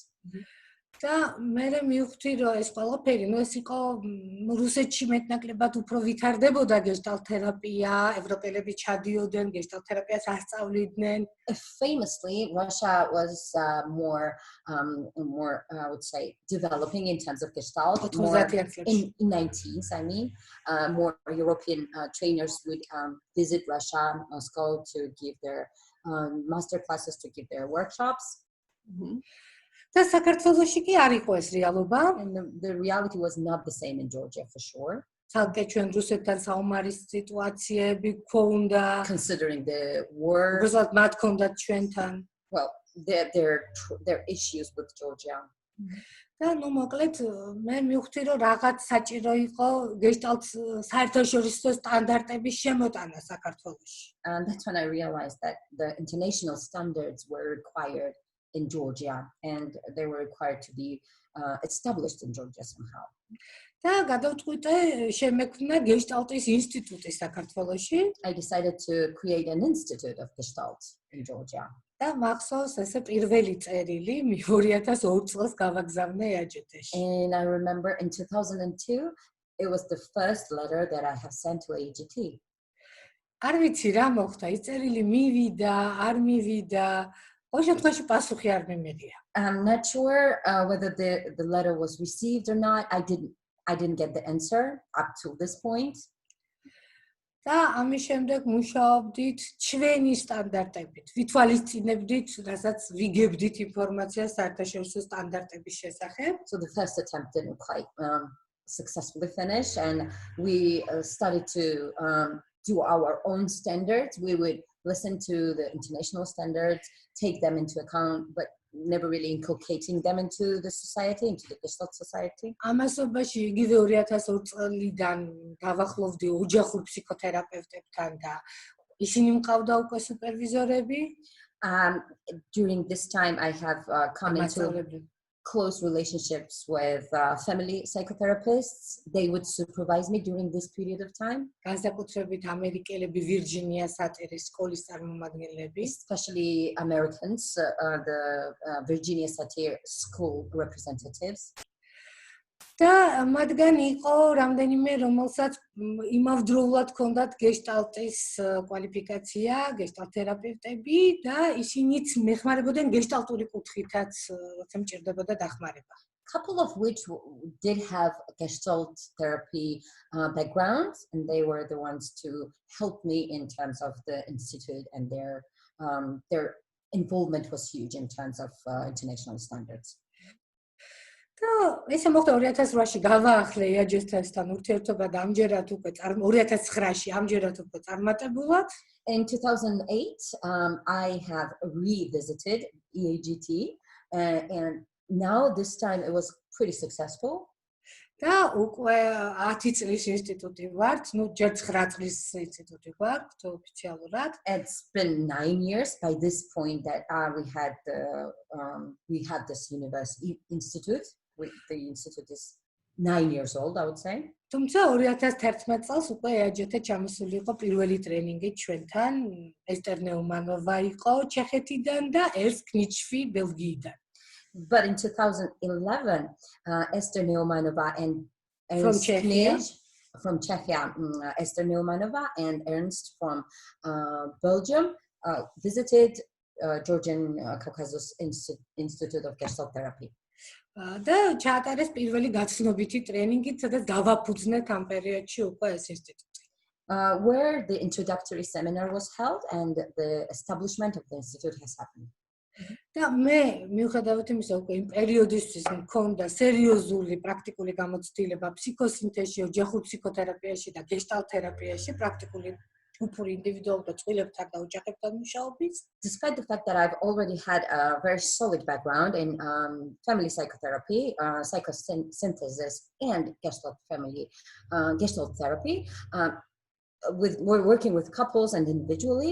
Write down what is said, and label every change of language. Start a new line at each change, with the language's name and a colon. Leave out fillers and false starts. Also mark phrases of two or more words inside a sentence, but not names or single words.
Georgian: და მე მივხვდი რომ ეს ყველაფერი ეს იყო რუსეთში მეტნაკლებად უფრო ვითარდებოდა გეშტალტ თერაპია, ევროპელები ჩადიოდნენ გეშტალტ თერაპიას ასწავლიდნენ.
English: Famously, Russia was more I would say developing in terms of Gestalt. In 19s, I mean, more European trainers would visit Russia, Moscow to give their master classes, to give their workshops.
Georgian: და საქართველოში კი არ იყო ეს რეალობა.
English: And the reality was not the same in Georgia for sure.
Georgian: თალკე ჩვენ რუსეთთან საომარის სიტუაციები გქონდა.
English: Considering the war.
Georgian: უბრალოდ მათ გქონდათ ჩვენთან.
English: Well, their issues with Georgia.
Georgian: და ნუ მოკლედ მე მივხვდი რომ რაღაც საჭირო იყო გეშტალტ საერთაშორისო სტანდარტების შემოტანა საქართველოში.
English: And that's when I realized that the international standards were required in Georgia, and they were required to be established in Georgia somehow.
Georgian: და გადავწყვიტე შემექმნა გეშტალტის ინსტიტუტი საქართველოში.
English: I decided to create an institute of Gestalt in Georgia.
Georgian: და მახსოვს ესე პირველი წერილი 2002 წელს გავაგზავნე AGT-ში.
English: And I remember in 2002 it was the first letter that I have sent to AGT.
Georgian: არ ვიცი რა მოხდა, ის წერილი მივიდა, არ მივიდა.
English: I'm not sure whether the letter was received or not. I didn't get the answer up to this point.
Georgian: და ამის შემდეგ მუშაობდით ჩვენი სტანდარტებით. ვითვალისწინებდით, რასაც ვიგებდით ინფორმაციას საერთაშორისო სტანდარტების შესახებ.
English: So the first attempt didn't quite successfully finish, and we started to do our own standards. We would listen to the international standards, take them into account, but never really inculcating them into the society, into the Gestalt society.
Georgian: ამასობაში იგივე 2002 წლიდან დავახლოვდი ოჯახურ ფსიქოთერაპევტებთან და ისინი მყავდა უკვე სუპერვიზორები.
English: During this time, I have come into close relationships with family psychotherapists. They would supervise me during this period of time.
Georgian: განსაკუთრებით ამერიკელები ვირჯინიას ატერის სკოლის წარმომადგენლები,
English: especially Americans, the Virginia Satir school representatives.
Georgian: და მათგან იყო რამდენიმე, რომელსაც იმავდროულად ჰქონდათ გეშტალტის კვალიფიკაცია, გეშტალტ თერაპევტები და ისინიც მეხმარებოდნენ გეშტალტური კუთხითაც, როცა მჭირდებოდა დახმარება.
English: Couple of which did have Gestalt therapy backgrounds, and they were the ones to help me in terms of the institute, and their involvement was huge in terms of international standards.
Georgian: და ესე მოხდა 2008-ში გავაახლე AGT-სთან ურთიერთობა და ამჯერად უკვე 2009-ში ამჯერად უკვე წარმატებულად.
English: In 2008, I have revisited EAGT, and now this time it was pretty successful.
Georgian: და უკვე 10 წლის ინსტიტუტი ვართ, ნუ ჯერ 9 წლის ინსტიტუტი გვაქვს ოფიციალურად.
English: It's been 9 years by this point that we had this university institute. The institute is 9 years old, I would say.
Georgian: თუმცა 2011 წელს უკვე AGT ჩამოსული იყო პირველი ტრენინგი ჩვენთან. ესტერ ნეუმანოვა იყო ჩეხეთიდან და ერს კნიჩვი ბელგიიდან.
English: But in 2011, Esther Neumanova and Ernst from Czechia, Esther Neumanova and Ernst from Belgium visited Georgian Caucasus Institute of Gestalt Therapy.
Georgian: და ჩაატარეს პირველი გაცნობითი ტრენინგი, სადაც დავაფუძნეთ ამ პერიოდში უკვე ეს ინსტიტუტი.
English: Where the introductory seminar was held and the establishment of the institute has happened.
Georgian: და მე მიუხედავად იმისა, უკვე იმ პერიოდისთვის მქონდა სერიოზული პრაქტიკული გამოცდილება ფსიქოსინთეზში, ოჯახურ ფსიქოთერაპიაში და გეშტალტ თერაპიაში, პრაქტიკული უფური ინდივიდუალურ და წყვილებთან და ოჯახებთან მუშაობის.
English: Despite the fact that I've already had a very solid background in family psychotherapy, psychosynthesis, and Gestalt therapy, we're working with couples and individually.